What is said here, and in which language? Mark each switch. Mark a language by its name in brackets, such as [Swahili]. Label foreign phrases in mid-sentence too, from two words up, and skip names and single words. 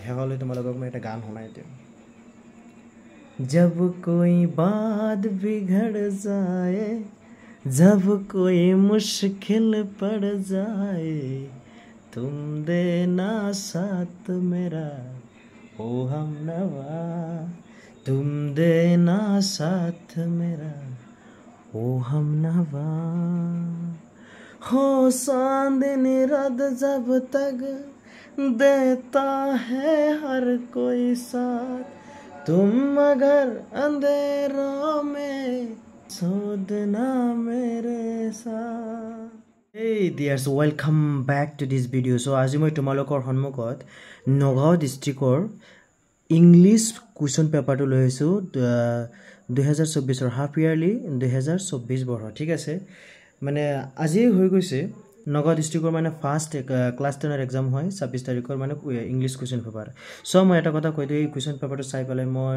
[Assamese] হেহলে তোমালোকক মই এটা গান শুনাই দিম [Hindi] जब कोई बात बिगड़ जाए जब कोई मुश्किल पड़ जाए तुम देना साथ मेरा ओ हमनवा तुम देना साथ मेरा ओ हमनवा हो चांदनी रात जब तक देता है हर कोई साथ तुम मगर अंधेरों में सोदना मेरे साथ [English] Hey dears, welcome back to this video. [Assamese] So আজি মই তোমালোকৰ সন্মুখত নগাঁও [English] districtৰ English question paperটো [Assamese] লৈ আহিছো 2024 ৰ [English] half yearly [Assamese] 2024 বৰ্ষ ঠিক আছে মানে আজি হৈ গৈছে নগাঁও [English] districtৰ first class [Assamese] 10 ৰ এক্সাম হয় 26 তাৰিখৰ মানে [English] English question paper so [Assamese] মই এটা কথা কৈ দিই এই [English] question paperটো [Assamese] চাই পেলাই মই